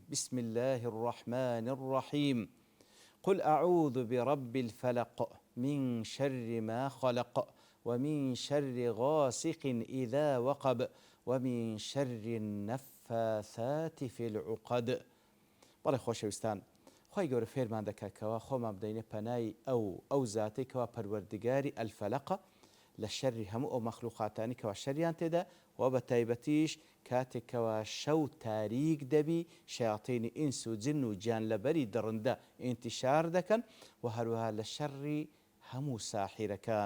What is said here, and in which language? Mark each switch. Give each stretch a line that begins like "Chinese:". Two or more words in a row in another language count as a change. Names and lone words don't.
Arabic: بسم الله الرحمن الرحيم. قل أعوذ برب الفلق من شر ما خلق ومن شر غاسق إذا وقب ومن شر النفاثات في العقد.
Central Kurdish: بەڵێ خۆشەویستان، خۆی گەورە فێرمان دەکات کەوا خۆمان بدەینە پەنای ئەو زاتەی کەوا پەروەردگاری ئەلفەلەقە لە شەری هەموو ئەو مەخلوقاتانی کەوا شەریان تێدا و بە تایبەتیش کاتێکەوە شەو تاریک دەبی شەیاطینی ئینس و جن و گیانلەبەری دڕندە ئینتیشار دەکەن و هەروەها لە شەڕی هەموو ساحیرەکان.